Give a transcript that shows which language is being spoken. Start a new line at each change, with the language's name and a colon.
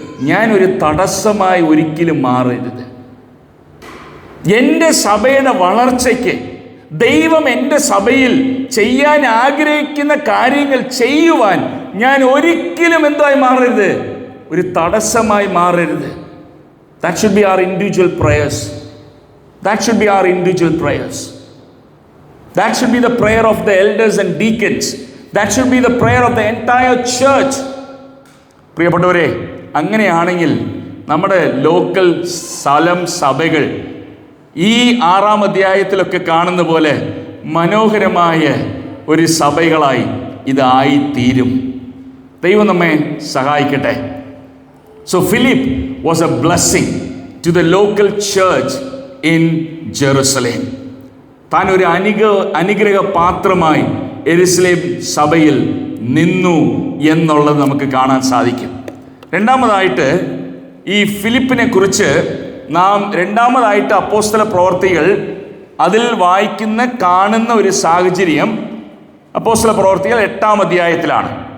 Malayalam: ഞാനൊരു തടസ്സമായി ഒരിക്കലും മാറരുത്. എൻ്റെ സഭയുടെ വളർച്ചയ്ക്ക് ദൈവം എൻ്റെ സഭയിൽ ചെയ്യാൻ ആഗ്രഹിക്കുന്ന കാര്യങ്ങൾ ചെയ്യുവാൻ ഞാൻ ഒരിക്കലും എന്തായി മാറരുത്? ഒരു തടസ്സമായി മാറരുത്.
English: That should be our individual prayers. That should be our individual prayers. That should be the prayer of the elders and deacons. That should be the prayer of the entire church.
Malayalam: പ്രിയപ്പെട്ടവരെ, അങ്ങനെയാണെങ്കിൽ നമ്മുടെ local സ്ഥലം സഭകൾ ഈ 6-ാം അധ്യായത്തിലൊക്കെ കാണുന്ന പോലെ മനോഹരമായ ഒരു സഭകളായി ഇതായിത്തീരും. ദൈവം നമ്മെ സഹായിക്കട്ടെ.
English: So Philip was a blessing to the local church in Jerusalem.
Malayalam: താൻ ഒരു അനുഗ്രഹ പാത്രമായി യെരുശലേം സഭയിൽ നിന്നു എന്നുള്ളത് നമുക്ക് കാണാൻ സാധിക്കും. രണ്ടാമതായിട്ട് ഈ ഫിലിപ്പിനെ കുറിച്ച് നാം രണ്ടാമതായിട്ട് അപ്പോസ്തല പ്രവർത്തികൾ അതിൽ കാണുന്ന ഒരു സാഹചര്യം അപ്പോസ്തല പ്രവർത്തികൾ 8-ാം അധ്യായത്തിലാണ്.